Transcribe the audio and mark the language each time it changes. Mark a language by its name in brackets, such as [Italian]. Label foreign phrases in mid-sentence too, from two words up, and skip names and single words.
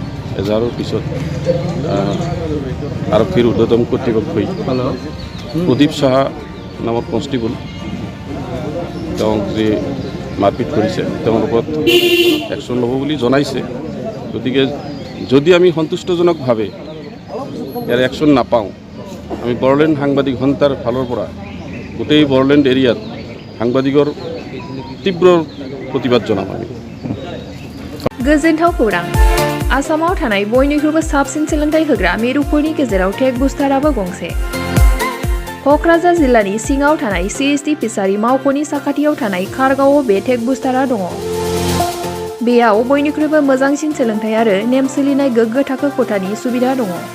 [Assamese] এজাহাৰৰ পিছত আৰক্ষীৰ ঊৰ্ধ্বতম কৰ্তৃপক্ষই প্ৰদীপ সাহা নামৰ কনষ্টেবল তেওঁক যি মাৰপিট কৰিছে তেওঁৰ ওপৰত একশ্যন ল'ব বুলি জনাইছে। গতিকে যদি আমি সন্তুষ্টজনকভাৱে ইয়াৰ একশ্যন নাপাওঁ, আমি বড়োলেণ্ড সাংবাদিক সন্থাৰ ফালৰ পৰা গোটেই বড়োলেণ্ড এৰিয়াত সাংবাদিকৰ তীব্ৰ প্ৰতিবাদ জনাম আমি। [Bodo] गोजोनथाव खौरां आसामाव थानाय बयनिख्रुइबो साबसिन सोलोंथाइ होग्रा मिरुफोरनि गेजेराव टेक बुस्टाराबो गंसे। क'क्राझार जिल्लानि सिङाव थानाय CST फिसारि मावख'नि साखाथियाव थानाय खारगावआव बे टेक बुस्टारा दङ। बेयाव बयनिख्रुइबो मोजांसिन सोलोंथाइ आरो नेम सोलिनाय गोग्गो थाखो खथानि सुबिदा दङ।